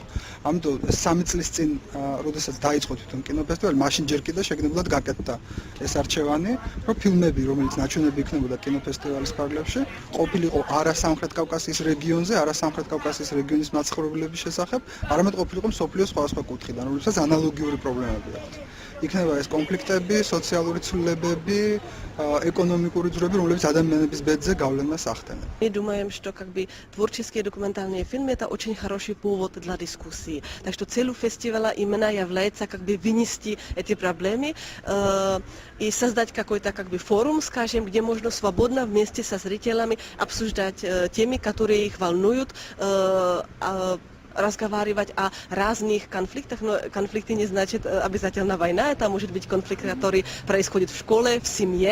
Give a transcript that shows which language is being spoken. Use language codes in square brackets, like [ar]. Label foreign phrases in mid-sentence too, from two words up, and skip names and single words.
[ka] ამიტომ 3 წლის წინ, როდესაც დაიწყო თვითონ კინოფესტივალი, მაშინ ჯერ კიდევ შეგნებულად გაკეთდა ეს არჩევანი, რომ ფილმები, რომელიც ნაჩვენები იქნებოდა კინოფესტივალის ფარგლებში, ყოფილიყო არა სამხრეთ კავკასიის რეგიონზე, არა სამხრეთ კავკასიის რეგიონის მაცხოვრებლების შესახებ, არამედ ყოფილიყო მსოფლიოს სხვადასხვა კუთხიდან, რომლებსაც ანალოგიური პრობლემები აქვთ. იქნება ეს კონფლიქტები, სოციალური ცვლილებები, экономические ძვრები, რომლებიც ადამიანების ბედზე გავლენას ახდენენ. [ru] Мы думаем, что творческие документальные фильмы это очень хороший повод для дискуссии. Так что целью фестиваля именно является вынести эти проблемы и создать какой-то форум, скажем, где можно свободно вместе со зрителями обсуждать темы, которые их волнуют, разговаривать о разных конфликтах, но конфликты не значит обязательно война, это может быть конфликт, который происходит в школе, в семье.